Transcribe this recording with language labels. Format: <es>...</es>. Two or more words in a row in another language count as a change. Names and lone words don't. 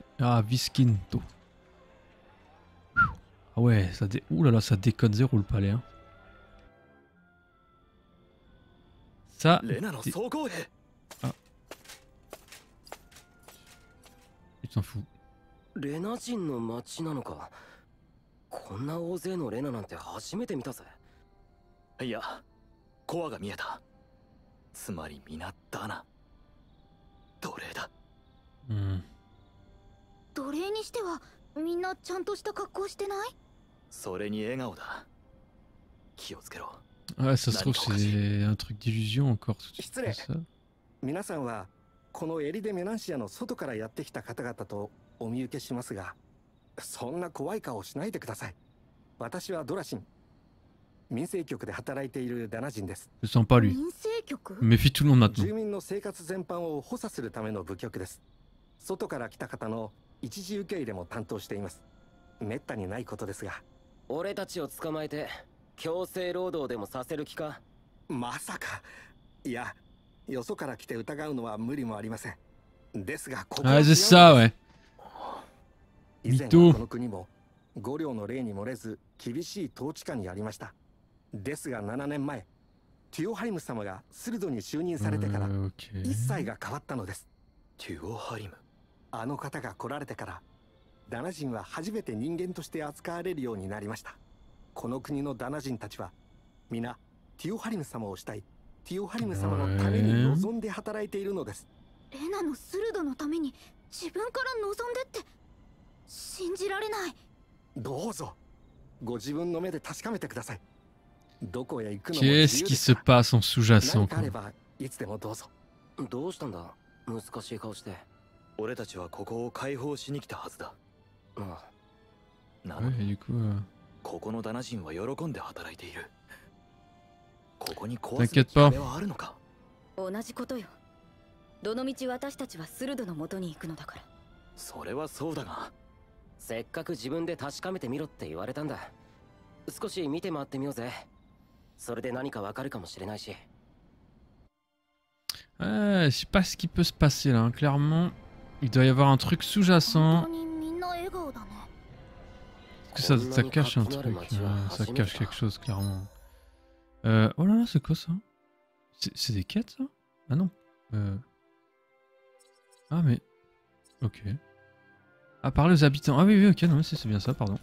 <fr>Ah, Viskinto. Ah ouais, ça ouh là là, ça déconne zéro le palais. Hein. Ça... Ah. Tu t'en fous.</fr> <ja>レナ人の町なのか。こんな大勢のレナなんて初めて見たぜ。いや、コアが見えた。つまり皆ダナ。奴隷だ。うん。奴隷にしてはみんなちゃんとした格好してない？それに笑顔だ。気をつけろ。</ja> <fr>Ouais, ça se trouve c'est un truc d'illusion encore.</fr> <ja>失礼。皆さんはこのエリデ・メナンシアの外からやってきた方々とお見受けしますが、そんな怖い顔をしないでください。私はドラシン。民生局で働いているダナ人です。</ja> <fr>Je sens pas lui.</fr> <ja>民生局？</ja> <fr>Méfie tout le monde maintenant.</fr> <ja>住民の生活全般を補佐するための部局です。外から来た方の一時受け入れも担当しています。めったにないことですが。俺たちを捕まえて強制労働でもさせる気か？まさか。いや、よそから来て疑うのは無理もありません。ですがここは</ja> <fr>Ah, c'est ça, ouais.</fr> <ja>以前はこの国も五領の例に漏れず厳しい統治下にありました。ですが7年前、ティオハリム様がスルドに就任されてから一切が変わったのです。ティオハリム。あの方が来られてから、ダナ人は初めて人間として扱われるようになりました。この国のダナ人たちは皆ティオハリム様をしたい、ティオハリム様のために望んで働いているのです。レナのスルドのために自分から望んでって信じられない。どうぞご自分の目で確かめてください。どこへ行くのも</ja> <fr>Qu'est-ce qui se passe en sous-jacent</fr> <ja>何かあればいつでもどうぞ。どうしたんだ？難しい顔して。俺たちはここを解放しに来たはずだ。ああ。なの</ja> <fr>Ouais,</fr> <ja>に</ja> <fr>du coup,</fr> <ja>ここのダナ人は喜んで働いている。ここに壊す</ja> <fr>T'inquiète pas.</fr> <ja>気はあるのか？同じことよ。どのみち私たちはスルドの元に行くのだから。それはそうだが、せっかく自分で確かめてみろって言われたんだ。少し見て回ってみようぜ。それで何かわかるかもしれないし。</ja> <fr>je sais pas ce qui peut se passer là. Hein. Clairement, il doit y avoir un truc sous-jacent.</fr> <ja>本当にみんな笑顔だね。</ja> <fr>Parce que ça cache un truc. Ça cache quelque chose, clairement. Oh là là, c'est quoi ça? C'est des quêtes ça? Ah non. Ah mais... Ok. Ah, parler aux habitants. Ah oui, oui, ok, non, c'est bien ça, pardon.</fr>